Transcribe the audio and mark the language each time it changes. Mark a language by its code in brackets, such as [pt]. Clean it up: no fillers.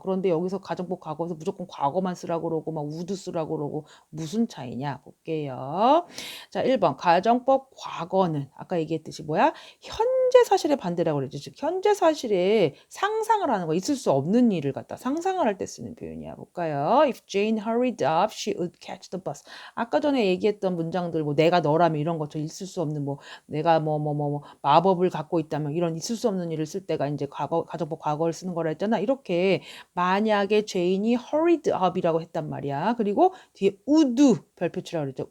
[ko] 그런데 여기서 가정법 과거에서 무조건 과거만 쓰라고 그러고 막 would 쓰라고 그러고 무슨 차이냐 볼게요. 자, 1번 가정법 과거는 아까 얘기했듯이 뭐야? 현재 사실의 반대라고 그랬지. 즉 현재 사실에 상상을 하는 거 있을 수 없는 일을 갖다 상상을 할 때 쓰는 표현이야. 볼까요? [en] If Jane hurried up, she would catch the bus. [ko] 아까 전에 얘기했던 문장들 뭐 내가 너라면 이런 것처럼 있을 수 없는 뭐 내가 뭐 마법을 갖고 있다면 이런 있을 수 없는 일을 쓸 때가 이제 가정법 과거를 쓰는 거라 했잖아. 이렇게 만약에 제인이 [en] hurried up [ko] 이라고 했단 말이야. 그리고 뒤에 would 별표치라고 그랬죠.